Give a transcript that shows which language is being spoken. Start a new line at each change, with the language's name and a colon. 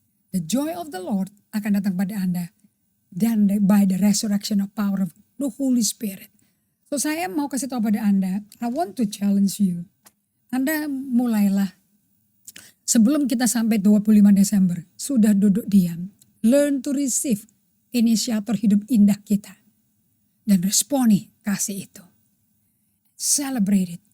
English: The joy of the Lord
Indonesian: akan datang pada Anda.
English: Dan by the resurrection of power of the Holy Spirit.
Indonesian: So saya mau kasih tahu pada Anda.
English: I want to challenge you.
Indonesian: Anda mulailah. Sebelum kita sampai 25 Desember. Sudah duduk diam.
English: Learn to receive.
Indonesian: Inisiator hidup indah kita. Dan responi kasih itu.
English: Celebrate it.